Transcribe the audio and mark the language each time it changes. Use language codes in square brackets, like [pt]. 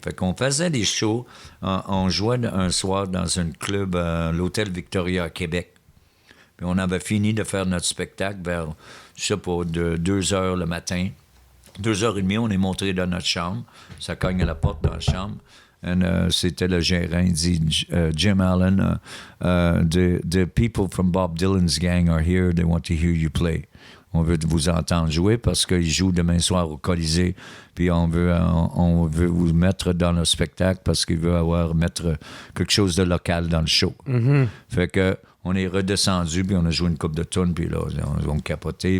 [fr] Fait qu'on faisait des shows, on jouait un soir dans un club, l'Hôtel Victoria à Québec. Puis on avait fini de faire notre spectacle vers, je sais pas, de 2 heures le matin. 2h30, on est monté dans notre chambre. Ça cogne à la porte dans la chambre. C'était le gérant, il dit, [en] Jim Allen, the people from Bob Dylan's gang are here, they want to hear you play. [fr] On veut vous entendre jouer parce qu'ils jouent demain soir au Colisée. Puis on veut vous mettre dans le spectacle parce qu'il veut mettre quelque chose de local dans le show. Mm-hmm. Fait que on est redescendu, puis on a joué une coupe de tunes, puis là, on a capoté.